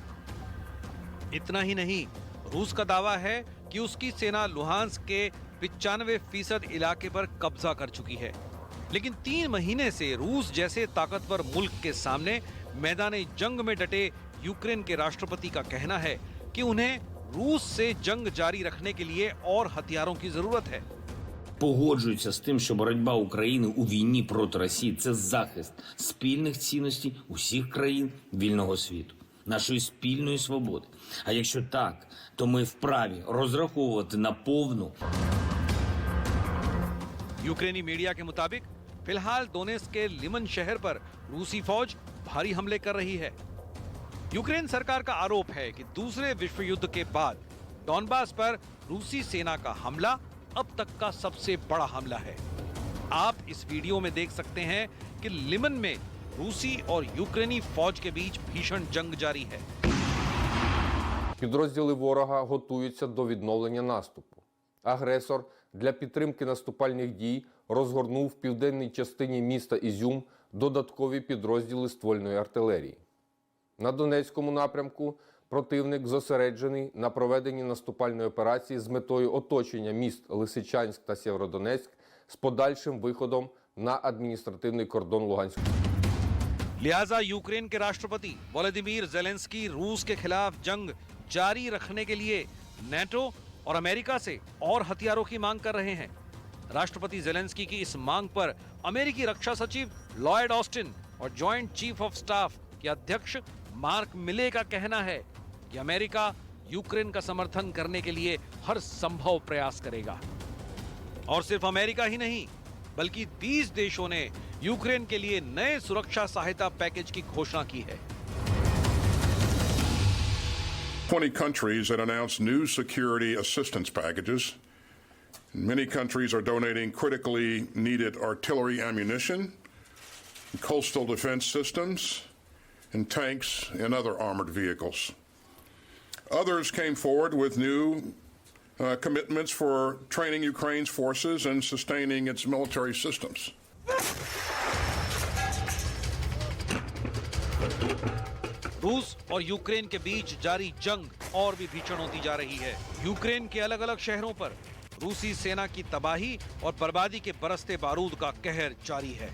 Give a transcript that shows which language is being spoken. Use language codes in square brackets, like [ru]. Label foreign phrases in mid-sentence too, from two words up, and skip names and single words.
[hi] इतना ही नहीं, रूस का दावा है कि उसकी सेना लुहांस्क के 95% इलाके पर कब्जा कर चुकी है। लेकिन 3 महीने से रूस जैसे ताकतवर मुल्क के सामने मैदानी जंग में डटे यूक्रेन के राष्ट्रपति का कहना है कि उन्हें रूस से जंग जारी रखने के लिए और हथियारों की जरूरत है। [uk] Погоджуються з тим, що боротьба України у війні проти Росії – це захист спільних цінностей усіх країн вільного світу, нашої спільної свободи. А якщо так, то ми вправі розраховувати на повну. [hi] यूक्रेनी मीडिया के मुताबिक फिलहाल दोनेत्स्क के लिमन शहर पर रूसी फौज भारी हमले कर रही है। यूक्रेन सरकार का आरोप है कि दूसरे विश्व युद्ध के बाद डॉनबास पर रूसी सेना का हमला अब तक का सबसे बड़ा हमला है। आप इस वीडियो में देख सकते हैं कि लिमन में रूसी और यूक्रेनी फौज के बीच भीषण जंग जारी है। [uk] Підрозділи ворога готуються до відновлення наступу. Агресор для підтримки наступальних дій розгорнув в південній частині міста Ізюм додаткові підрозділи ствольної артилерії. На Донецькому напрямку противник зосереджений на проведенні наступальної операції з метою оточення міст Лисичанськ та Сєвєродонецьк з подальшим виходом на адміністративний кордон Луганської. [hi] लिहाजा यूक्रेन के राष्ट्रपति वोलोदिमीर ज़ेलेंस्की रूस के खिलाफ जंग जारी रखने के लिए नेटो और अमेरिका से और हथियारों की मांग कर रहे हैं। राष्ट्रपति ज़ेलेंस्की की इस मांग पर अमेरिकी रक्षा सचिव लॉयड ऑस्टिन और [en] joint chief of staff [hi] के अध्यक्ष मार्क मिले का कहना है कि अमेरिका यूक्रेन का समर्थन करने के लिए हर संभव प्रयास करेगा। और सिर्फ अमेरिका ही नहीं, बल्कि 20 देशों ने यूक्रेन के लिए नए सुरक्षा सहायता पैकेज की घोषणा की है। [en] 20 countries that announced new security assistance packages. Many countries are donating critically needed artillery ammunition, coastal defense systems, and tanks and other armored vehicles. Others came forward with new commitments for training Ukraine's forces and sustaining its military systems. [hi] रूस और यूक्रेन के बीच जारी जंग और भी भीषण होती जा रही है। यूक्रेन के अलग अलग शहरों पर रूसी सेना की तबाही और बर्बादी के बरसते बारूद का कहर जारी है।